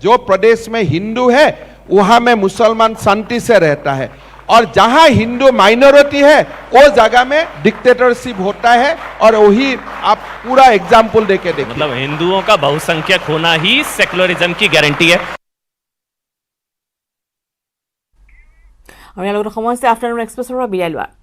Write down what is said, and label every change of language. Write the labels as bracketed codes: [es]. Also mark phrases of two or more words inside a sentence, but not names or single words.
[hi] जो प्रदेश में हिंदू है वहां में मुसलमान शांति से रहता है, और जहां हिंदू माइनॉरिटी है वो जगह में डिक्टेटरशिप होता है। और वही आप पूरा एग्जाम्पल देके देखिए। मतलब हिंदुओं का बहुसंख्यक होना ही सेकुलरिज्म की गारंटी है। [as] আমি লগত সময় আছে আফটাৰনুন এক্সপ্ৰেছৰ পৰা বিদায় লোৱা।